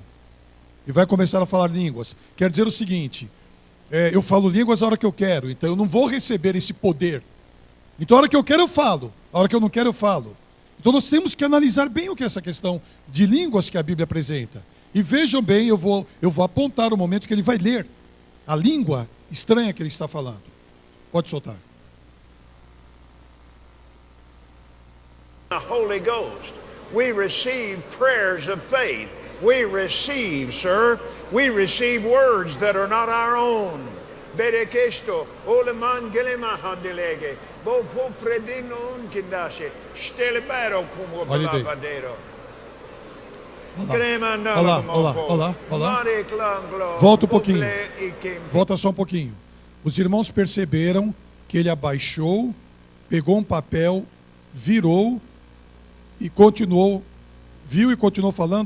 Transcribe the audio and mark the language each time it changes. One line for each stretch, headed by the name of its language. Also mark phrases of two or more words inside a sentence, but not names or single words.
Portuguese: E vai começar a falar línguas. Quer dizer o seguinte, eu falo línguas a hora que eu quero, então eu não vou receber esse poder. Então a hora que eu quero eu falo, a hora que eu não quero eu falo. Então nós temos que analisar bem o que é essa questão de línguas que a Bíblia apresenta. E vejam bem, eu vou apontar o momento que ele vai ler a língua estranha que ele está falando. Pode soltar.
English: The Holy Ghost. We receive prayers of faith. We receive, sir, we receive words that are not our own. Berekesto, oleman gelema handelege, bo fredino kindashe, stelebero como balabadeiro.
Portuguese: Olá. Volta um pouquinho. Volta só um pouquinho. Os irmãos perceberam que ele abaixou, pegou um papel, virou e continuou, viu e continuou falando.